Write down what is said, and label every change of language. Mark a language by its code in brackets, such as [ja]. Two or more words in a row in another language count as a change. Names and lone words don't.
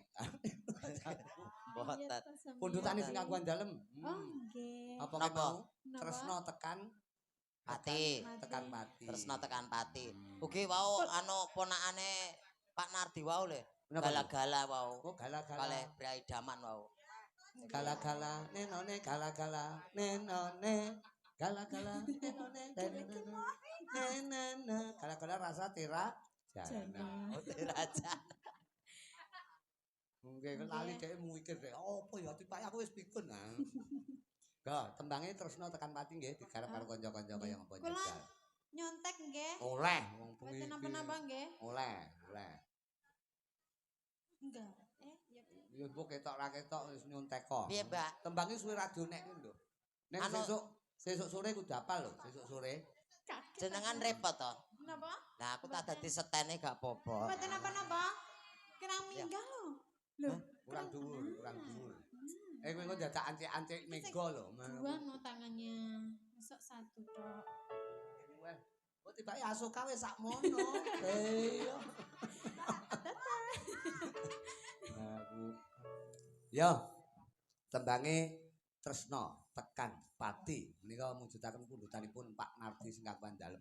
[jv] Mboten. Pundutane sing kanggo dalem. Oh, nggih. Apa Napa? mau tresno tekan Pati. tekan pati. Tresno tekan pati. Ugi wau anu ponakane Pak Nardi wau lho. Napa, Bu? Gala-gala wau. Oh gala-gala. Kalih Brai Daman wau. Gala-gala nenone gala-gala nenone gala-gala nenone nenone gala-gala rasa tira jana. Oh, Raja. Nggih lali dhek mikir dhek apa ya tipak aku wis pikun nah. Ga tembange tresno tekan pati nggih digarap karo kanca-kanca kaya ngapa Kula njajal. nyontek nggih. Oleh wong Mboten bengi. napa-napa nggih. Oleh. Enggak. Ya. Ya mbok ketok ra ketok wis nyontek kok. Piye, Mbak? Tembange suwe radio nek ki lho. Nek Anu- sesuk sore kudu apal lho, sesuk sore. Jenengan repot to. Napa? Nah, aku tak dadi setene gak apa-apa. Mboten napa-napa. Kerang minggal lho. Lho, Kurang dhuwur. Kowe kok dadak ancik-ancik mega lho. [id] dua no tangannya. Masuk satu tok. [jv] Wah, kok tibake asoka wis sakmono. Iya. Aku. Yo. Tembange tresno tekan pati menika mujudaken pundutanipun Pak Nardi sing kagungan dalem.